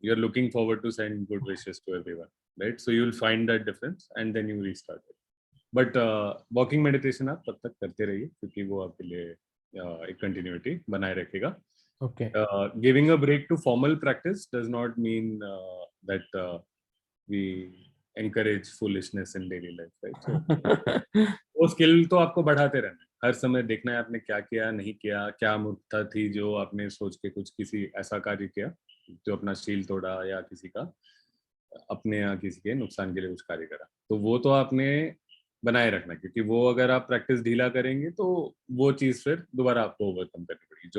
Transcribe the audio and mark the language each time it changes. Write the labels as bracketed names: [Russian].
[English] You're looking forward to send good wishes to everyone, right? So you'll find that difference and then you restart it. But walking meditation [Hindi] आप तब तक करते रहिए क्योंकि वो आपके लिए एक continuity बनाए रखेगा. [English] Okay. Giving a break to formal practice does not mean that we encourage foolishness in daily life, right? [Hindi] So वो स्किल तो आपको बढ़ाते रहना है, हर समय देखना है आपने क्या किया, नहीं किया, क्या मूर्खता थी जो आपने सोच के कुछ किसी ऐसा कार्य किया जो अपना शील तोड़ा या किसी का अपने या किसी के नुकसान के लिए कुछ कार्य करा, तो वो तो आपने बनाए रखना, क्योंकि वो अगर आप प्रैक्टिस ढीला करेंगे तो वो चीज़ फिर दोबारा आपको ओवरकम करनी पड़ेगी.